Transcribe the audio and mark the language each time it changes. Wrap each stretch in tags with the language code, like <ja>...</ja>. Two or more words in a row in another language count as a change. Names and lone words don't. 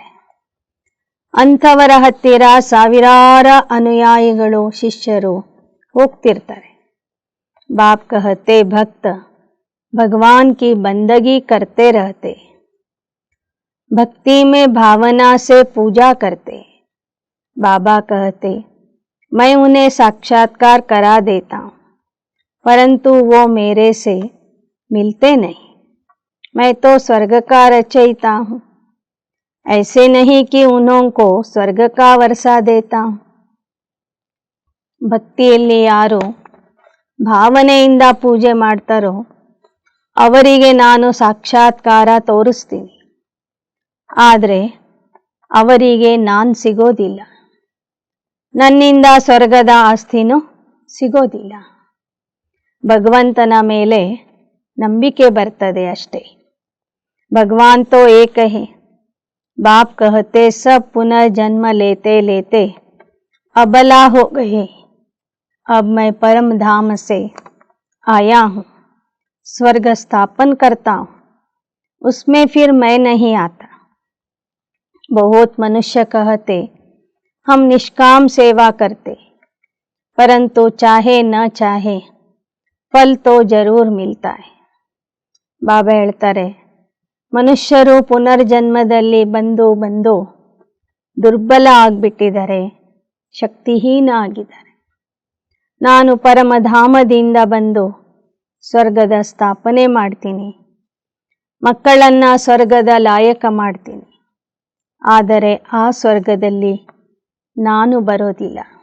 <kn>ಅಂಥವರ ಹತ್ತಿರ ಸಾವಿರಾರು ಅನುಯಾಯಿಗಳು, ಶಿಷ್ಯರು ಹೋಗ್ತಿರ್ತಾರೆ.</kn> <hi>बाप कहते भक्त भगवान की बंदगी करते रहते, भक्ति में भावना से पूजा करते. बाबा कहते मैं उन्हें साक्षात्कार करा देता हूँ, परंतु वो मेरे से मिलते नहीं. मैं तो स्वर्ग का रचयिता हूँ, ऐसे नहीं कि उन्हों को स्वर्ग का वर्षा देता हूँ.</hi> <kn>ಭಕ್ತಿಯಲ್ಲಿ ಯಾರು ಭಾವನೆಯಿಂದ ಪೂಜೆ ಮಾಡ್ತಾರೋ ಅವರಿಗೆ ನಾನು ಸಾಕ್ಷಾತ್ಕಾರ ತೋರಿಸ್ತೀನಿ, ಆದರೆ ಅವರಿಗೆ ನಾನು ಸಿಗೋದಿಲ್ಲ, ನನ್ನಿಂದ ಸ್ವರ್ಗದ ಆಸ್ತಿನೂ ಸಿಗೋದಿಲ್ಲ. ಭಗವಂತನ ಮೇಲೆ ನಂಬಿಕೆ ಬರ್ತದೆ ಅಷ್ಟೇ.</kn> <hi>भगवान तो एक है, बाप कहते सब पुनर्जन्म लेते लेते अबला हो गए, अब मैं परम धाम से आया हूँ, स्वर्ग स्थापन करता हूँ, उसमें फिर मैं नहीं आता. बहुत मनुष्य कहते हम निष्काम सेवा करते, परंतु चाहे न चाहे फल तो जरूर मिलता है.</hi> <kn>ಬಾಬಾ ಹೇಳ್ತಾರೆ, ಮನುಷ್ಯರು ಪುನರ್ಜನ್ಮದಲ್ಲಿ ಬಂದು ಬಂದು ದುರ್ಬಲ ಆಗಿಬಿಟ್ಟಿದ್ದಾರೆ, ಶಕ್ತಿಹೀನ ಆಗಿದ್ದಾರೆ. ನಾನು ಪರಮಧಾಮದಿಂದ ಬಂದು ಸ್ವರ್ಗದ ಸ್ಥಾಪನೆ ಮಾಡ್ತೀನಿ, ಮಕ್ಕಳನ್ನು ಸ್ವರ್ಗದ ಲಾಯಕ ಮಾಡ್ತೀನಿ, ಆದರೆ ಆ ಸ್ವರ್ಗದಲ್ಲಿ ನಾನು ಬರೋದಿಲ್ಲ.</kn>